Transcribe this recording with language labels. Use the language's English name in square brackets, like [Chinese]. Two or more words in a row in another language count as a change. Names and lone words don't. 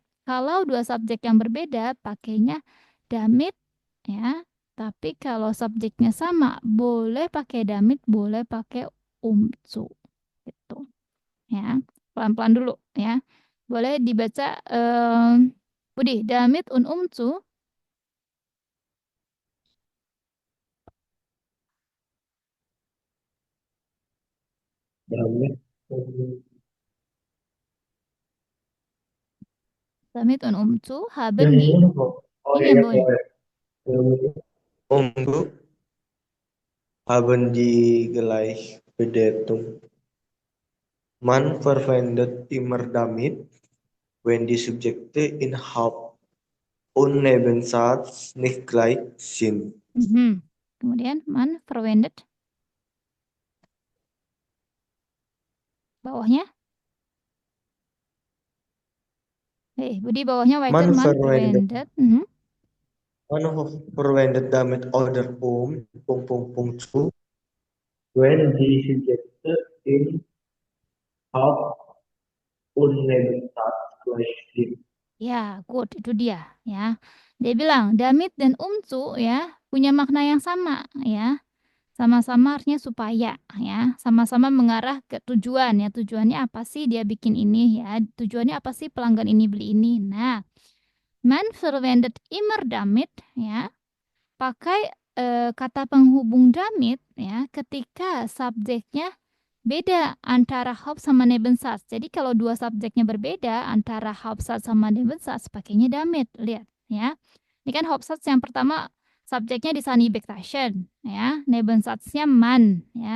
[Indonesian] Kalau dua subjek yang berbeda, pakainya damit ya. Tapi kalau subjeknya sama, boleh pakai damit, boleh pakai umzu. ya. Pelan-pelan dulu ya. Boleh dibaca Budi, [German] damit und umzu. Damit Damit und umzu [Indonesian] yang [German] haben die. [Indonesian] ini kok. Oh Ini iya, yang iya, boleh. [German] Umgu haben die Gleichbedeutung. Man verwendet immer damit, wenn die Subjekte in Haupt- und Nebensatz nicht gleich sind. [Indonesian] Kemudian [German] man verwendet. [Indonesian] Bawahnya. Budi bawahnya weiter [German] Man man verwendet. verwendet. Man verwendet damit oder zu. When die Subjekte in Haupt- und Nebensatz gleich sind. [Indonesian] Ya, good, itu dia ya. Dia bilang damit dan umcu ya punya makna yang sama ya. Sama-sama artinya supaya ya, sama-sama mengarah ke tujuan ya. Tujuannya apa sih dia bikin ini ya? Tujuannya apa sih pelanggan ini beli ini? Nah, [German] man verwendet immer damit ya. [Indonesian] Pakai kata penghubung damit ya ketika subjeknya beda antara Hauptsatz sama Nebensatz. Jadi kalau dua subjeknya berbeda antara Hauptsatz sama Nebensatz pakainya damit. Lihat ya. Ini kan Hauptsatz yang pertama subjeknya di Sanibektaschen ya, Nebensatznya man ya.